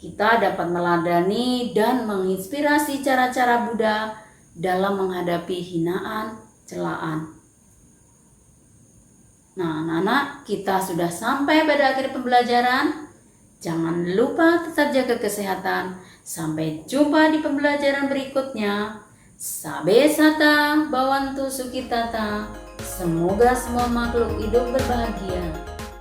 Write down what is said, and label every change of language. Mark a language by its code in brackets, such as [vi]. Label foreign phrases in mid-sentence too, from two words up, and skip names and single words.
[id] kita dapat meladani dan menginspirasi cara-cara Buddha dalam menghadapi hinaan, celaan. Nah, anak-anak, kita sudah sampai pada akhir pembelajaran. Jangan lupa tetap jaga kesehatan. Sampai jumpa di pembelajaran berikutnya. [pi] Sabe sata, bawantu sukitata. [id] Semoga semua makhluk hidup berbahagia.